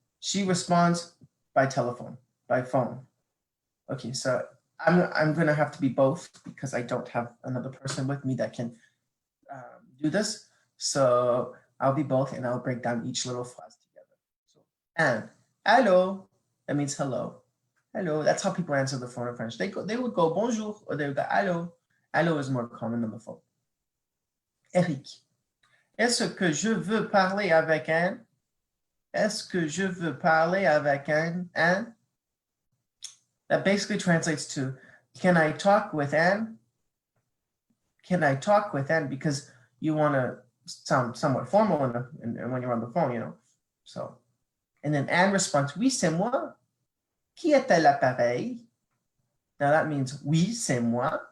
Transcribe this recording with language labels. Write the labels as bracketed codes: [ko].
[en] She responds by telephone, by phone. Okay, so I'm going to have to be both because I don't have another person with me that can do this. So I'll be both and I'll break down each little phrase together. So Anne, allô, that means hello. Hello, that's how people answer the phone in French. They would go bonjour or they would go allô. Allô is more common than the phone. [fr] Eric, est-ce que je veux parler avec Anne? Est-ce que je veux parler avec Anne? Anne? [en] That basically translates to, can I talk with Anne? Can I talk with Anne? Because you want to sound somewhat formal when you're on the phone, you know. So, and then Anne responds, [fr] oui, c'est moi. Qui est à l'appareil? [en] Now that means [fr] oui, c'est moi.